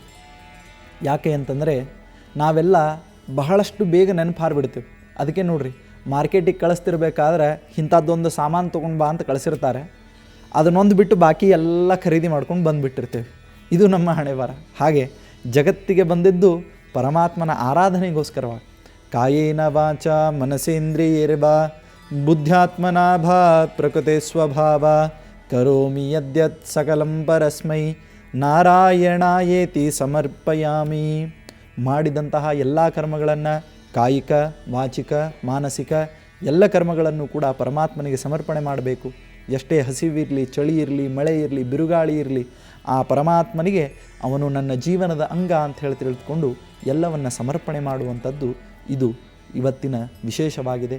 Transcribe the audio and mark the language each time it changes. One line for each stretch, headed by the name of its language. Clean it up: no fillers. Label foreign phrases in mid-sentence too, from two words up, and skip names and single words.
Kannada: ಯಾಕೆ ಅಂತಂದರೆ ನಾವೆಲ್ಲ ಬಹಳಷ್ಟು ಬೇಗ ನೆನಪು ಹಾರಿಬಿಡ್ತೇವೆ. ಅದಕ್ಕೆ ನೋಡಿರಿ, ಮಾರ್ಕೆಟಿಗೆ ಕಳಿಸ್ತಿರ್ಬೇಕಾದ್ರೆ ಇಂಥದ್ದೊಂದು ಸಾಮಾನು ತೊಗೊಂಡು ಬಾ ಅಂತ ಕಳಿಸಿರ್ತಾರೆ, ಅದನ್ನೊಂದು ಬಿಟ್ಟು ಬಾಕಿ ಎಲ್ಲ ಖರೀದಿ ಮಾಡ್ಕೊಂಡು ಬಂದುಬಿಟ್ಟಿರ್ತೇವೆ. ಇದು ನಮ್ಮ ಹಣೆಬರ. ಹಾಗೆ ಜಗತ್ತಿಗೆ ಬಂದಿದ್ದು ಪರಮಾತ್ಮನ ಆರಾಧನೆಗೋಸ್ಕರವಾಗಿ.
Sanskrit: ಕಾಯೇನ ವಾಚ ಮನಸೇಂದ್ರಿಯೇರ್ವಾ ಬುದ್ಧ್ಯಾತ್ಮನಾಭಾ ಪ್ರಕೃತಿ ಸ್ವಭಾವ ಕರೋಮಿ ಯದ್ಯತ್ ಸಕಲಂ ಪರಸ್ಮೈ ನಾರಾಯಣಾಯೇತಿ ಸಮರ್ಪಯಾಮಿ.
Kannada: ಮಾಡಿದಂತಹ ಎಲ್ಲ ಕರ್ಮಗಳನ್ನು, ಕಾಯಿಕ ವಾಚಿಕ ಮಾನಸಿಕ ಎಲ್ಲ ಕರ್ಮಗಳನ್ನು ಕೂಡ ಪರಮಾತ್ಮನಿಗೆ ಸಮರ್ಪಣೆ ಮಾಡಬೇಕು. ಎಷ್ಟೇ ಹಸಿವಿರಲಿ, ಚಳಿ ಇರಲಿ, ಮಳೆ ಇರಲಿ, ಬಿರುಗಾಳಿ ಇರಲಿ, ಆ ಪರಮಾತ್ಮನಿಗೆ ಅವನು ನನ್ನ ಜೀವನದ ಅಂಗ ಅಂತ ಹೇಳಿ ತಿಳಿದುಕೊಂಡು ಎಲ್ಲವನ್ನು ಸಮರ್ಪಣೆ ಮಾಡುವಂಥದ್ದು ಇದು ಇವತ್ತಿನ ವಿಶೇಷವಾಗಿದೆ.